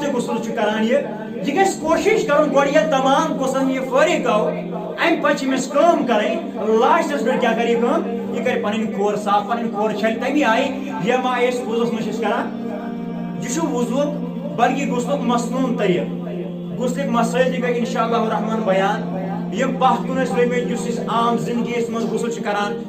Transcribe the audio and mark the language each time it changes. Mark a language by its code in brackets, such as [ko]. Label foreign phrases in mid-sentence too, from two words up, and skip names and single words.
[ks] غسل کران یہ گھس کوشش کرن گوڑ یہ تمام غسل یہ فارغ گو ام پچ مس کام کریں لاسٹس پہ کیا کرے کام یہ کرے پنن کھور صاف پنن کھور چھل تمی آئی یہ ما اس وضوس مشس کران یہ وضو بلکہ غسل مسنون طریق غسل مسائل تہ گئی انشاءاللہ الرحمن بیان یہ بحث کن اس عام زندگی اس مز غسل کران